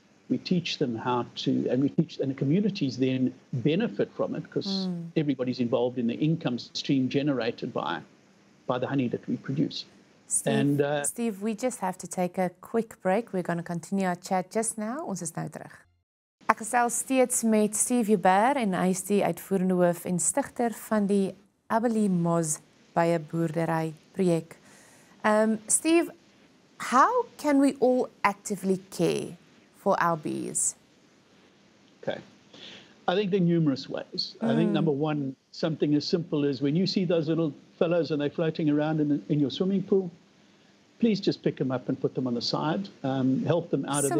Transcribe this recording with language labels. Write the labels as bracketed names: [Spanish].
[English] We teach them how to, and the communities then benefit from it, because everybody's involved in the income stream generated by the honey that we produce. Steve, we just have to take a quick break. We're going to continue our chat just now. [Afrikaans] Ons is nou terug. Ek gesels steeds met Steve Joubert, en hy is die uitvoerende hoof en stigter van die Byeboer projek. [English] Steve, how can we all actively care for our bees? Okay. I think there are numerous ways. I think number one, something as simple as when you see those little fellows and they're floating around in your swimming pool, please just pick them up and put them on the side, help them out of there.